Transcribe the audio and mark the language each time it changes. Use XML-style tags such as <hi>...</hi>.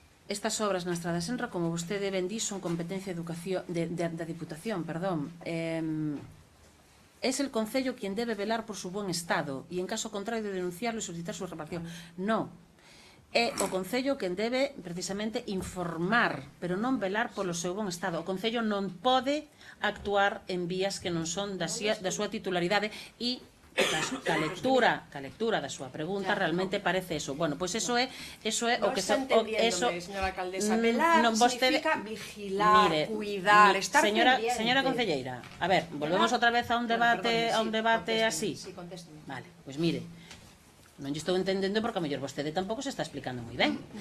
<gl>Estas obras na Estrada Senra, como vostede ben di, son competencia da Diputación, perdón.</gl> <es>Es el concello quien debe velar por su buen estado e, en caso contrario, de denunciarlo e solicitar su reparación.</es> <gl>No. É o concello quen debe, precisamente, informar, pero non velar polo seu bon estado. O concello non pode actuar en vías que non son da súa titularidade e ca lectura da súa pregunta realmente parece eso. Bueno, pois eso é o</gl> <es>No que está entendiéndome, señora alcaldesa. Velar significa vigilar, cuidar, estar pendiente.</es> <gl>Señora concelleira, a ver, volvemos outra vez a un debate así.</gl> <es>Sí, contésteme.</es> <gl>Vale, pois mire, non lle estou entendendo porque a mellor vostede tampouco se está explicando moi ben.</gl>